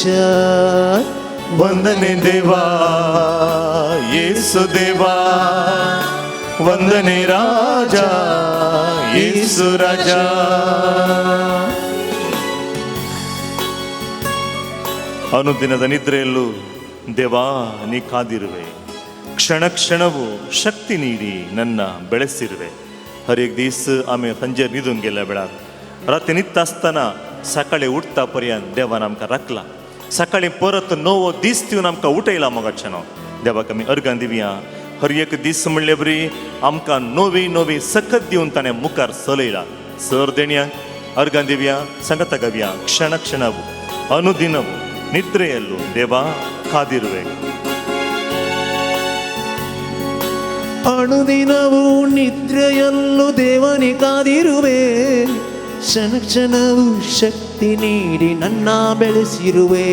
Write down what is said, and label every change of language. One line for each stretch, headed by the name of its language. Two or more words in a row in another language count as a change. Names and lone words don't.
Kannada: ವಂದನೆ ದೇವಾ ಯೇಸು ದೇವಾ, ವಂದನೆ ರಾಜ ಯೇಸು ರಾಜ. ಅನುದಿನದ ನಿದ್ರೆಯಲ್ಲೂ ದೇವಾ ನೀ ಕಾದಿರುವೆ, ಕ್ಷಣ ಕ್ಷಣವು ಶಕ್ತಿ ನೀಡಿ ನನ್ನ ಬೆಳೆಸಿರುವೆ.
Konkani: हर एक दीस आमी संजे न्हिदून गेल्या वेळार, राती न्हिदता आसतना सकाळी उठता पर्यंत देवान आमकां राखला. सकाळी परत नवो दीस दिवन आमकां उठयला मोगाचें न्हू. देवाक आमी अर्गां दिवया. हर एक दीस म्हणले बरी आमकां नवी नवी सकत दिवन ताणें मुखार चलयला. सर देणयाक अर्गां दिवया, सांगता गावया.
Kannada: क्षण क्षणವು ಅನುದಿನವು ನಿದ್ರೆಯಲ್ಲೂ ದೇವಾ ಕಾದಿರುವೆ. ಅನುದಿನವು ನಿದ್ರೆಯಲ್ಲೂ ದೇವನೇ ಕಾದಿರುವೆ, ಕ್ಷಣ ಕ್ಷಣವು ಶಕ್ತಿ ನೀಡಿ ನನ್ನ ಬೆಳೆಸಿರುವೆ.